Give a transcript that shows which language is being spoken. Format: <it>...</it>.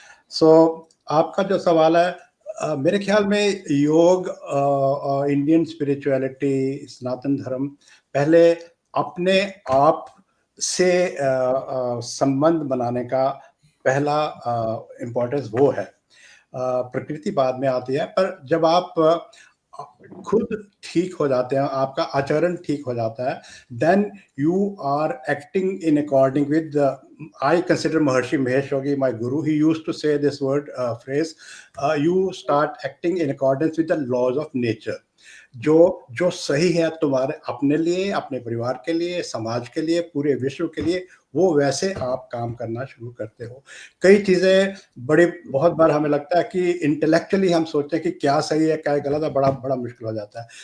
<hi>सो आपका जो सवाल है, मेरे ख्याल में योग, इंडियन स्पिरिचुअलिटी, सनातन धर्म पहले अपने आप से संबंध बनाने का पहला इम्पोर्टेंस वो है। प्रकृति बाद में आती है, पर जब आप खुद ठीक हो जाते हैं, आपका आचरण ठीक हो जाता है,</hi> <en>Then you are acting in according with I consider Maharshi Mahesh Yogi my guru. He used to say this phrase, you start acting in accordance with the laws of nature.</en> <hi>जो सही है तुम्हारे अपने लिए, अपने परिवार के लिए, समाज के लिए, पूरे विश्व के लिए, वो वैसे आप काम करना शुरू करते हो। कई चीज़ें बहुत बार हमें लगता है कि इंटेलेक्चुअली हम सोचते हैं कि क्या सही है, क्या गलत है, बड़ा मुश्किल हो जाता है।</hi>